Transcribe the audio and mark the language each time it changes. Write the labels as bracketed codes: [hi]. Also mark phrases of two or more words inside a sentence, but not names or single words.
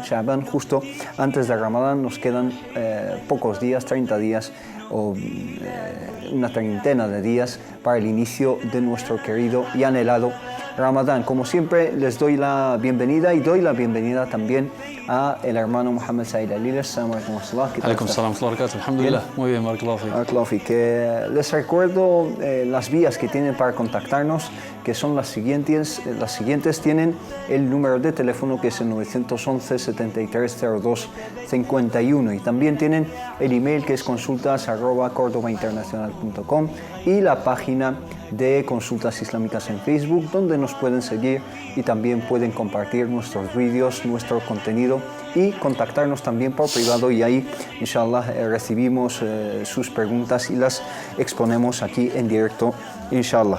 [es] Sha'ban, justo antes de Ramadán, nos quedan pocos días, 30 días o una treintena de días para el inicio de nuestro querido y anhelado Ramadán. Como siempre, les doy la bienvenida y doy la bienvenida también a el hermano Mohammed Said Alil. [ar] السلام عليكم ورحمة الله. عليكم السلام ورحمة الله. Alhamdulillah. [es] Muy bien, [ar] بارك الله فيك. [es] Les recuerdo las vías que tienen para contactarnos, que son las siguientes. Tienen el número de teléfono, que es el 911 7302 51, y también tienen el email, que es consultas@cordobainternacional.com, y la página de Consultas Islámicas en Facebook, donde nos pueden seguir y también pueden compartir nuestros vídeos, nuestro contenido, y contactarnos también por privado, y ahí inshallah recibimos sus preguntas y las exponemos aquí en directo, inshallah.